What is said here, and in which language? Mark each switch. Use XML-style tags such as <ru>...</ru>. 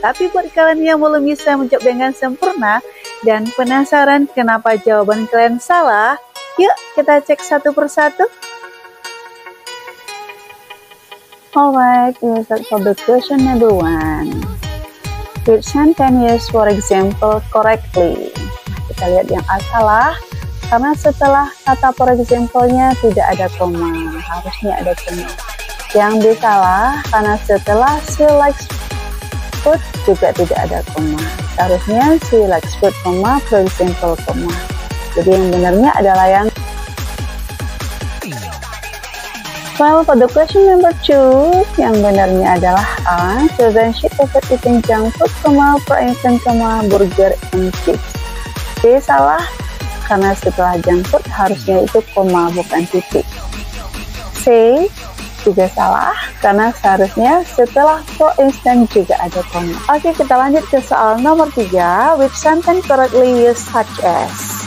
<id>Tapi buat kalian yang belum bisa menjawab dengan sempurna dan penasaran kenapa jawaban kalian salah, yuk kita cek satu persatu.</id> <en>Alright, let's start for the question number 1. Which sentence use for example correctly?</en> <id>Kita lihat yang A salah, karena setelah kata for example-nya tidak ada koma, harusnya ada koma. Yang B salah, karena setelah</id> <en>she likes food</en> <id>juga tidak ada koma. Seharusnya</id> <en>she likes food, koma, for example, koma.</en> <id>Jadi yang benarnya adalah yang</id> <en>well, for the question number 2,</en> <id>yang benarnya adalah A.</id> <en>Children should avoid eating junk food, koma, for instance, koma, burger and chips.</en> <id>B salah, karena setelah junk food harusnya itu koma, bukan titik. C juga salah, karena seharusnya setelah for instance juga ada koma. Oke, kita lanjut ke soal nomor 3.</id> <en>Which sentence correctly use such as?</en>